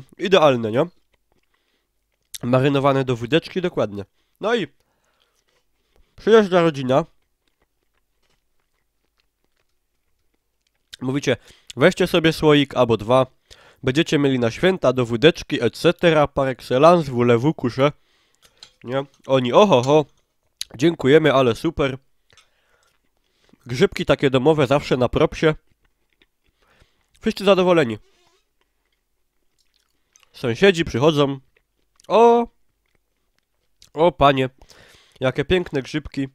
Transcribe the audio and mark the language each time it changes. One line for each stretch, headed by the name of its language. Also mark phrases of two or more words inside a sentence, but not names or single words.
Polish: Idealne, nie? Marynowane do wódeczki, dokładnie. No i przyjeżdża rodzina. Mówicie, weźcie sobie słoik albo dwa. Będziecie mieli na święta do wódeczki, etc.
French: Par excellence, voulez-vous coucher?
Polish: Nie? Oni, oho, dziękujemy, ale super. Grzybki takie domowe zawsze na propsie. Wszyscy zadowoleni. Sąsiedzi przychodzą. O panie, jakie piękne grzybki.